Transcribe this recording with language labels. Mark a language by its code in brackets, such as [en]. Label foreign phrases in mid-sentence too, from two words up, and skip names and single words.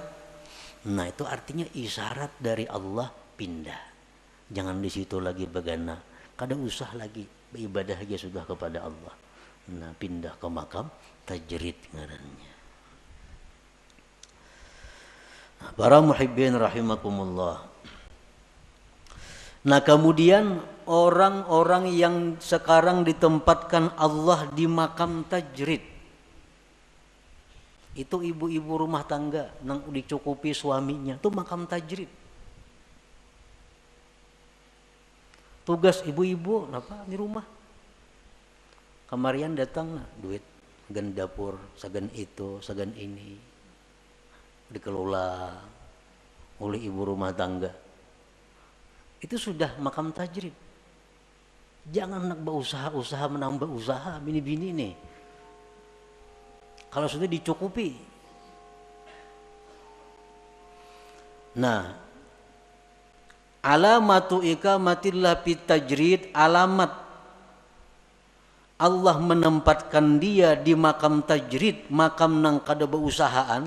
[id] Nah, itu artinya isyarat dari Allah pindah. [bjn] Jangan di situ lagi begana. Kada usah lagi beribadah aja sudah kepada Allah. [id] Nah, pindah ke makam tajrid ngarannya. Nah, para muhibbin rahimakumullah. Nah, kemudian orang-orang yang sekarang ditempatkan Allah di makam tajrid, itu ibu-ibu rumah tangga yang dicukupi suaminya, itu makam tajrid. Tugas ibu-ibu apa di rumah? [bjn] Kemarian datang duit, segan dapur, segan itu, segan ini, dikelola oleh ibu rumah tangga. [id] Itu sudah makam tajrid. Jangan nak berusaha menambah usaha bini-bini nih. Kalau sudah dicukupi. Nah, [ar] alamatu ikamatillah fit tajrid, [id] alamat Allah menempatkan dia di makam tajrid, makam [bjn] nang kada beusahaan.